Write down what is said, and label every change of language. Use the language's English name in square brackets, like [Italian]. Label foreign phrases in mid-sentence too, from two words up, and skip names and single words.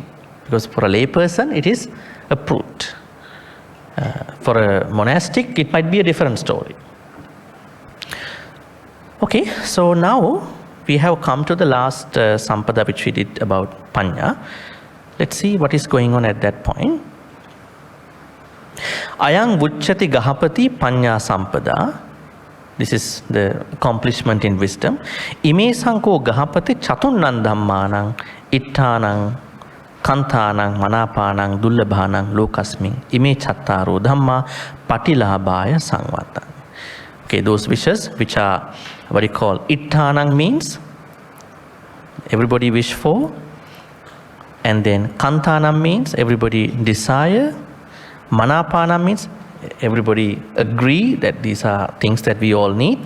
[English] Because for a lay person, it is approved. For a monastic, it might be a different story. Okay, so now we have come to the last sampada which we did about panya. Let's see what is going on at that point. [Pali] Ayang vucchati gahapati panya sampada. [English] This is the accomplishment in wisdom. [Pali] Ime sanko gahapati chatunnam dhammanang ittanang kantanang manapanang dullabhanang lokasming ime chattaro dhamma patilabhaya sangvata. [English] Okay, those wishes which are what you call ittanang means everybody wish for, and then kantanam means everybody desire, manapanam means everybody agree that these are things that we all need.